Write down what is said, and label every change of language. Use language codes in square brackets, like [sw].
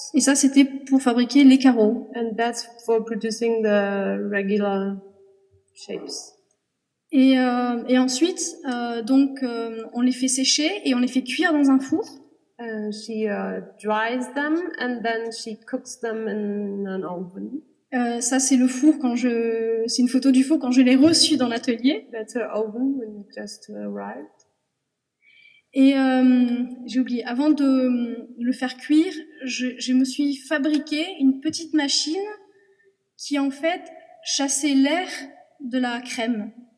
[fr] Et ça, c'était pour fabriquer les carreaux. [en] And that's for producing the regular shapes. [fr] Et ensuite, on les fait sécher et on les fait cuire dans un four. [en] She dries them and then she cooks them in an oven. [fr] Ça, c'est le four c'est une photo du four quand je l'ai reçu dans l'atelier. [en] That's her oven when it just arrived. [fr] Et j'ai oublié, avant de le faire cuire, je me suis fabriqué une petite machine qui en fait chassait l'air de la crème.